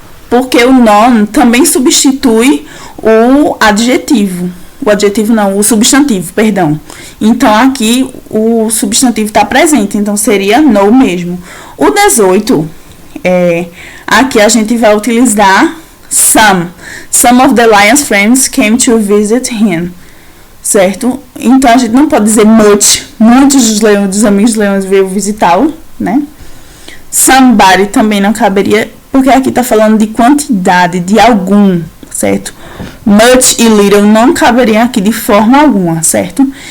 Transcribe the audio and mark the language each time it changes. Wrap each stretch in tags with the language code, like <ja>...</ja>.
<pt>Porque o none também substitui o adjetivo. O adjetivo não, o substantivo, perdão. Então, aqui o substantivo está presente, então seria no mesmo. O 18, aqui a gente vai utilizar some.</pt> <en>Some of the lion's friends came to visit him.</en> <pt>Certo? Então, a gente não pode dizer much. Muitos dos amigos leões veio visitá-lo, né? Somebody também não caberia, porque aqui tá falando de quantidade, de algum, certo? Much e little não caberiam aqui de forma alguma, certo?</pt>